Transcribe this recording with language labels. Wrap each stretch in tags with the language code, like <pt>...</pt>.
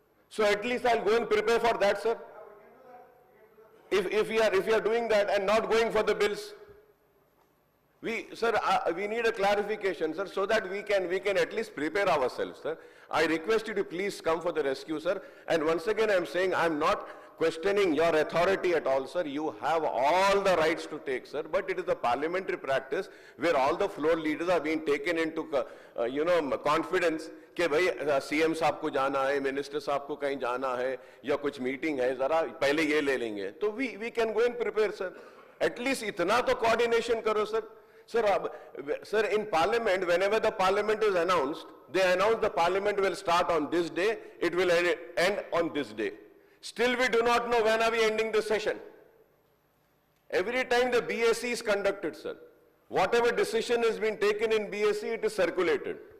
<en>So at least I'll go and prepare for that, sir. If we are doing that and not going for the bills, we need a clarification, sir, so that we can at least prepare ourselves, sir. I request you to please come for the rescue, sir. And once again, I'm saying I'm not questioning your authority at all, sir. You have all the rights to take, sir. But it is a parliamentary practice where all the floor leaders are being taken into, confidence</en> <hi>कि भाई CM साहब को जाना है, minister साहब को कहीं जाना है या कुछ मीटिंग है, जरा पहले ये ले लेंगे.</hi> <en>तो we can go and prepare, sir. At least</en> <hi>इतना तो</hi> <en>coordination करो, sir. Sir, in Parliament, whenever the Parliament is announced, they announce the Parliament will start on this day, it will end on this day. Still, we do not know when are we ending the session. Every time the BSc is conducted, sir, whatever decision has been taken in BSc, it is circulated.</en>